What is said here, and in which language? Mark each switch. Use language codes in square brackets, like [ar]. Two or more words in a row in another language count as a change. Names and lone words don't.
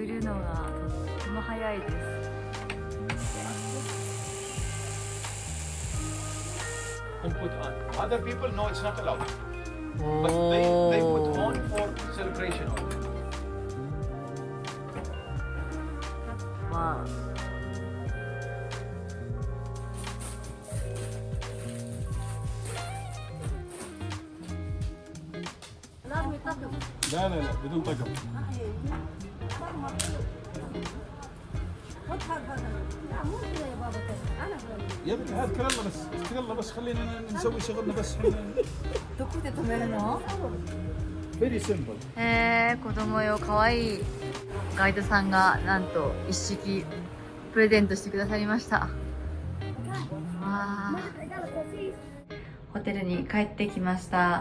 [ja] のがとっても早いです。 [en] and put on. Other people know it's not allowed, but they put on for celebration only. [ja] わあ。 [ar] لا لا لا بدون طقم. يا ابني هات يلا بس يلا بس خلينا نسوي شغلنا بس. [ja] どこで止めるの？ [en] Very simple. [ja] 子供用かわいいガイドさんがなんと一式プレゼントしてくださりました。わあ。ホテルに帰ってきました。